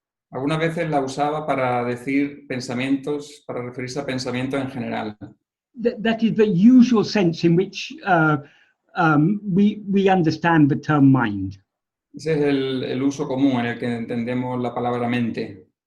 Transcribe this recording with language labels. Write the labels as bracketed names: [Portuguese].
[Spanish] Algunas veces la usaba para decir pensamientos, para referirse a pensamientos en general. [English] That is the usual sense in which we understand the term mind. [Spanish] Ese es el uso común en el que entendemos la palabra mente.